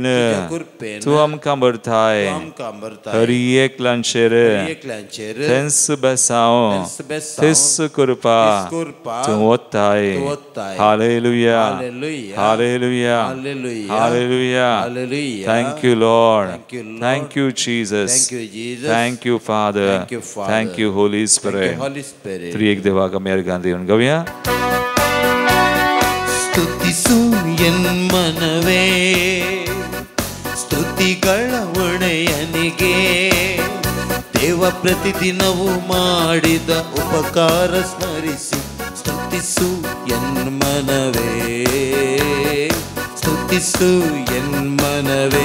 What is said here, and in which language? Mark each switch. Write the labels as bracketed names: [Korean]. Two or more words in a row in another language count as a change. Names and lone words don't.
[Konkani] कृपेन तूं आमकां भरताय आमकां भरता हर एकल्यांचेर एकल्यांचेर तेंस बेसांव तेस करपा करपा तूं वताय हालेलुया हालेलुया हालेलुया हालेलुया हालेलुया हालेलुया [English] Thank you, Lord. Thank you, Lord. Thank you, Jesus. Thank you, Jesus. Thank you, Father. Thank you, Father. Thank you, Holy Thank Spirit. you, Holy Spirit. [Konkani] त्रिएक देवाक आमी अर्गां दिवन गावया. [Kannada] ಸ್ತುತಿಸು ಎನ್ಮನವೇ ಸ್ತುತಿಗಳ ಒಡೆಯನಿಗೆ ದೇವ ಪ್ರತಿದಿನವೂ ಮಾಡಿದ ಉಪಕಾರ ಸ್ಮರಿಸಿ ಸ್ತುತಿಸು ಎನ್ಮನವೇ ಸ್ತುತಿಸು ಎನ್ಮನವೇ